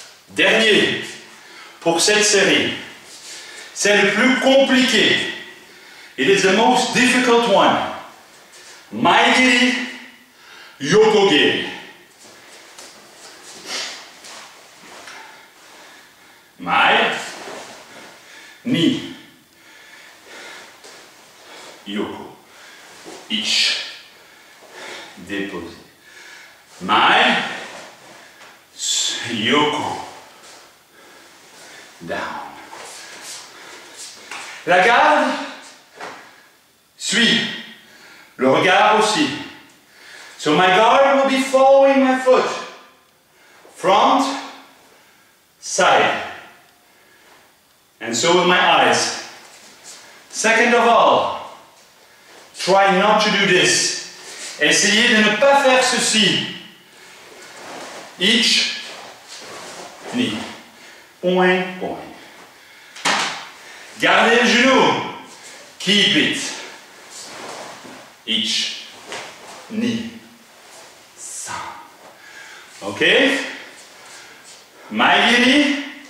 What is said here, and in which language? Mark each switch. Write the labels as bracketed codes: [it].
[fr] Dernier pour cette série. C'est le plus compliqué. [en] It is the most difficult one. [ja] Maegiri, Yokogiri. Mai, ni, Yoko. Ich, [fr] déposé. [ja] Mai, Yoko. [en] Down. [fr] La garde suit. Le regard aussi. [en] So my guard will be following my foot. Front, side. And so will my eyes. Second of all, try not to do this. [fr] Essayez de ne pas faire ceci. [ja] Ich, ni. Point, point. [fr] Gardez le genou. [en] Keep it. [ja] Ich, ni, san. [fr] Ok? Maegiri.